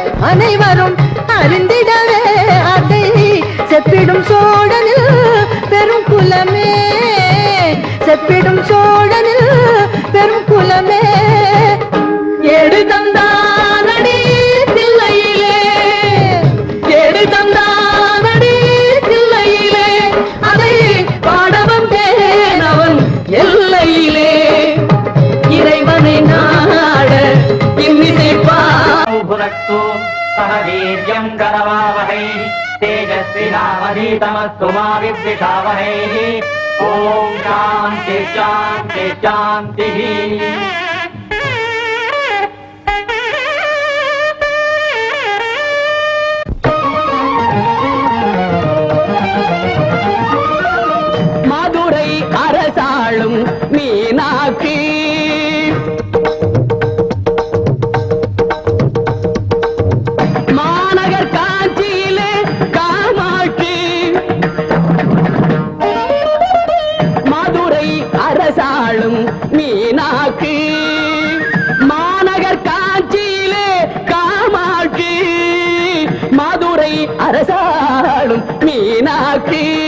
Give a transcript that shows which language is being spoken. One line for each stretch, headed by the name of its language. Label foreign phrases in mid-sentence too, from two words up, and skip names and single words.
Tamil: அனைவரும் அறிந்திடவே அதை செப்பிடும் சோழனில் பெரும் குலமே செப்பிடும் சோழனில் பெரும் குலமே ஏடு தந்தானடி தில்லையிலே ஏடு தந்தானடி தில்லையிலே அதை பாட வந்தேன் அவன் எல்லையிலே இறைவனை நாட இன்னிசை
Sanskrit: पुरक्तु सहवीर्यं करवावहै तेजस्विनावधीतमस्तु मा विद्विषावहैः ॐ शान्ति शान्ति शान्तिः
Tamil: மதுரை அரசாளும் மீனாட்சி மாநகர் காஞ்சியிலே காமாட்சி மதுரை அரசாளும் மீனாட்சி மாநகர் காஞ்சியிலே காமாட்சி மதுரை அரசாளும் மீனாட்சி